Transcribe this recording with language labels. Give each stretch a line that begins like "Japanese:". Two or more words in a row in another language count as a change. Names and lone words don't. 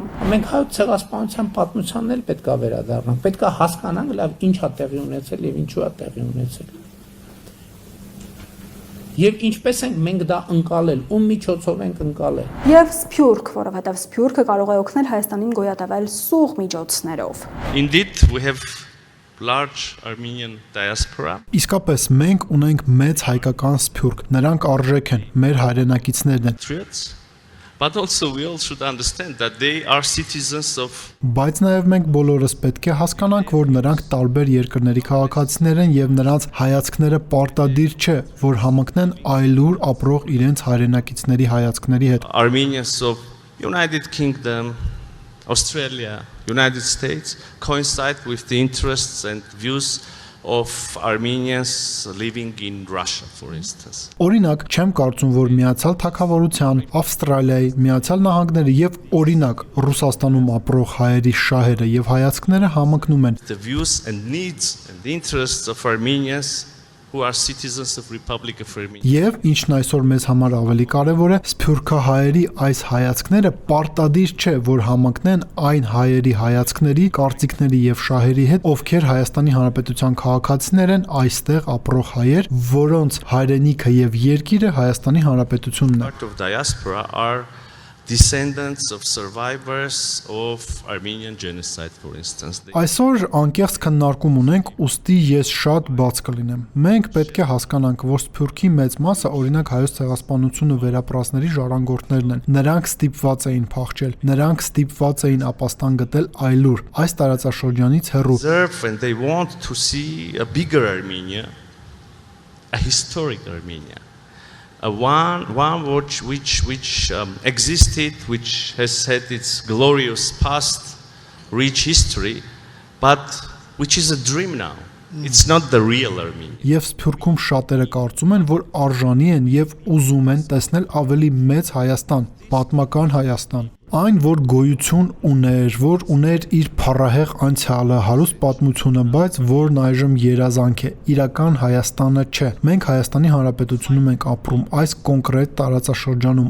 Armenian: Մենք հայ ցեղասպանության պատմությանն էլ պետք է վերադառնանք, պետք է հասկանանք լավ ինչ է տեղի ունեցել եւ ինչու է տեղի ունեցել։ Եվ ինչպես ենք մենք դա ընկալել, ում միջոցով ենք ընկալել։ Եվ Սփյուռք, որովհետև Սփյուռքը կարող է օգնել Հայաստանին գոյատևել սուղ միջոցներով։
English: Indeed, we have large Armenian diaspora.
Armenian: Իսկապես մենք ունենք մեծ հայկական Սփյուռք, նրանք արժեք են, մեր հայրենակիցներն են։
English: But also we all should understand that they are citizens of
Armenian: Բայց նաև մենք բոլորս պետք է հասկանանք, որ նրանք տարբեր երկրների քաղաքացիներ են եւ նրանց հայացքները պարտադիր չէ, որ համընկնեն այլուր ապրող իրենց հայրենակիցների հայացքների հետ։
English: Armenians of United Kingdom, Australia, United States coincide with the interests and views of Armenians living in Russia, for instance.
Armenian: Օրինակ, չեմ կարծում, որ Միացյալ Թագավորության, Ավստրալիայի, Միացյալ Նահանգների եւ օրինակ Ռուսաստանում ապրող հայերի շահերը եւ հայացքները համընկնում են։
English: The views and needs and the interests of Armenians who are citizens of Republic of Armenia.
Armenian: Եվ ինչն այսօր մեզ համար ավելի կարևոր է, սփյուռքահայերի այս հայացքները պարտադիր չէ, որ համընկնեն այն հայերի հայացքների, կարծիքների եւ շահերի հետ, ովքեր Հայաստանի Հանրապետության քաղաքացիներ են, այստեղ ապրող հայեր, որոնց հայրենիքը եւ երկիրը Հայաստանի Հանրապետությունն է։
English: Part of diaspora are descendants of survivors of Armenian genocide, for instance.
Armenian: Այսօր անկեղծ քննարկում ունենք, ուստի ես շատ բաց կլինեմ։ Մենք պետք է հասկանանք, որ Սփյուռքի մեծ մասը օրինակ հայոց ցեղասպանությունը վերապրածների ժառանգորդներն են։ Նրանք ստիպված էին փախչել, նրանք ստիպված էին ապաստան գտել այլուր, այս տարածաշրջանից հեռու։
English: And they want to see a bigger Armenia, a historic Armenia. One which existed, which has had its glorious past, rich history, but which is a dream now. It's not the real Armenia.
Armenian: Եվ Սփյուռքում շատերը կարծում են, որ արժանի են եւ ուզում են տեսնել ավելի մեծ Հայաստան, պատմական Հայաստան։ Այն, որ գոյություն ուներ, որ ուներ իր փառահեղ անցյալը, հարուստ պատմությունը, բայց որն այժմ երազանք է, իրական Հայաստանը չէ։ Մենք Հայաստանի Հանրապետությունում ենք ապրում, այս կոնկրետ տարածաշրջանում,